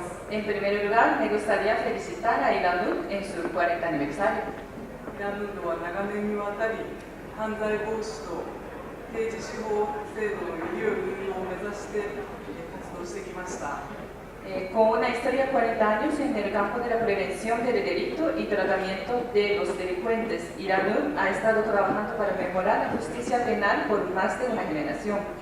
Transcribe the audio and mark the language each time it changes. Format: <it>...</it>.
<es>En primer lugar, me gustaría felicitar a ILANUC en su 40 aniversario.</es> <ja>イラン運動は長年にわたり犯罪防止と刑事司法制度のより良い運用を目指して活動してきました。</ja> <es>Con una historia de 40 años en el campo de la prevención del delito y tratamiento de los delincuentes, IRANUD ha estado trabajando para mejorar la justicia penal por más de una generación.</es>